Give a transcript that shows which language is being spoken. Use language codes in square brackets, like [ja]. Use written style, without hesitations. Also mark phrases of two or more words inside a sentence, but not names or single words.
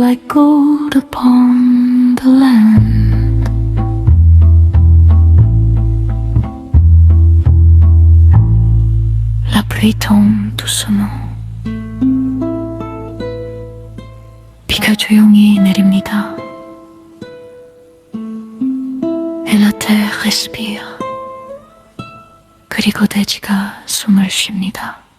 [en] sprinkled upon the land. [fr] La pluie tombe doucement. [ko] 비가 조용히 내립니다. [fr] Et la terre respire. [ko] 그리고 대지가 숨을 쉽니다.